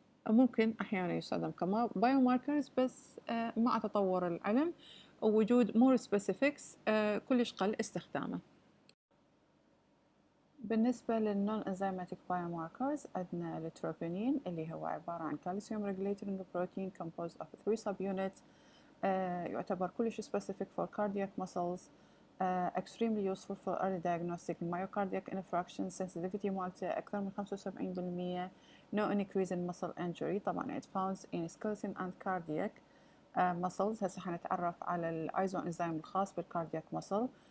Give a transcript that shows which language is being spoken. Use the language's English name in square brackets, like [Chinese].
[Arabic] ممكن أحيانا يستخدم كما biomarkers، بس مع تطور العلم ووجود [English] more specifics [Arabic] كلش قل استخدامه. بالنسبة للنون [English] enzymatic biomarkers [Arabic] عندنا التروبونين اللي هو عبارة عن [English] calcium regulating protein composed of 3 subunits، [Arabic] يعتبر كلش [English] specific for cardiac muscles، extremely useful for early diagnostic myocardiac infarction، sensitivity مالته أكثر من 75%، no increase in muscle injury. طبعا it found in skeletal and cardiac muscles. [Arabic] هسه حنتعرف على الايزوانزيم الخاص بالكاردياك muscle.